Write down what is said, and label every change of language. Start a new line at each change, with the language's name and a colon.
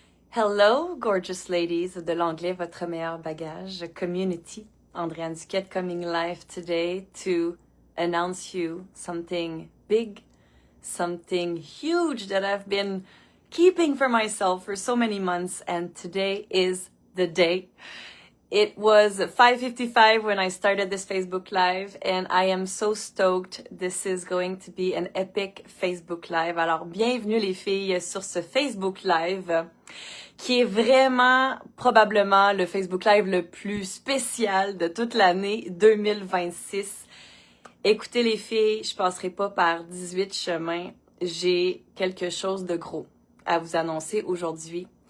English: Hello, gorgeous ladies de l'anglais, votre meilleur bagage, community. Andréane Duquette coming live today to announce you something big, something huge that I've been keeping for myself for so many months, and today is the day. It was 5:55 when I started this Facebook Live, and I am so stoked. This is going to be an epic Facebook Live.
French: Alors, bienvenue les filles sur ce Facebook Live, qui est vraiment probablement le Facebook Live le plus spécial de toute l'année 2026. Écoutez les filles, je passerai pas par 18 chemins. J'ai quelque chose de gros à vous annoncer aujourd'hui.